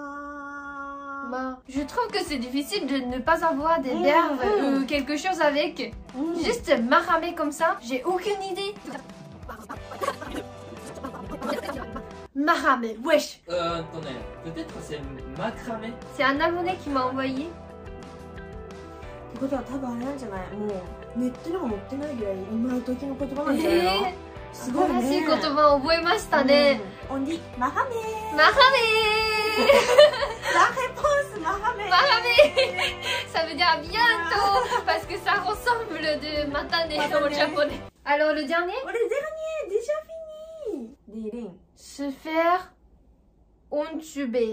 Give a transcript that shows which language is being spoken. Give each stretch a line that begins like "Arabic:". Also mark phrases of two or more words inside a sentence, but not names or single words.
French: Je trouve que c'est difficile de ne pas avoir des verbes ou quelque chose avec. Juste maramé comme ça, j'ai aucune idée. Maramé, wesh. Attendez, peut-être c'est macramé. C'est un abonné qui m'a envoyé.
Japanese: ってことは多分あれなんじゃない？もうネットにも載ってないぐらい今時の言葉なんじゃないの？すごいね。新しい言葉を覚えましたね。
French: On dit maramé. Maramé. La réponse maramé. Maramé. Ça veut dire bientôt parce que ça ressemble de matane au japonais. Alors le dernier? Oh, le dernier, déjà fini. Lirin. Se faire entuber.